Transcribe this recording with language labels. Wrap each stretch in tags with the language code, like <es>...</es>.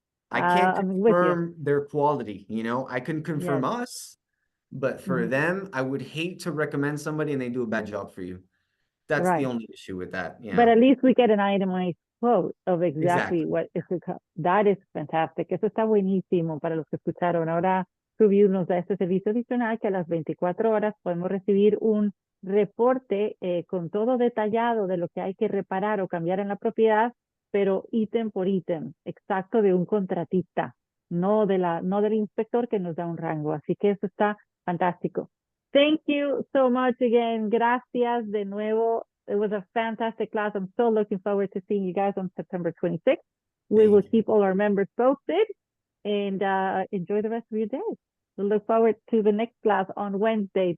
<en>I can't I'm with you. confirm their quality, I can confirm us, but for them, I would hate to recommend somebody and they do a bad job for you. That's the only issue with that. Yeah. But at least we get an itemized quote of exactly what is the cost. That is fantastic.</en> <es>Eso está buenísimo para los que escucharon. Ahora Review nos da este servicio adicional que a las 24 horas podemos recibir un reporte con todo detallado de lo que hay que reparar o cambiar en la propiedad, pero ítem por ítem, exacto de un contratista, no del inspector que nos da un rango. Así que eso está fantástico.</es> <en>Thank you so much again.</en> <es>Gracias de nuevo.</es> <en>It was a fantastic class. I'm so looking forward to seeing you guys on September 26th. We will keep all our members posted and enjoy the rest of your day. We look forward to the next class on Wednesday.</en>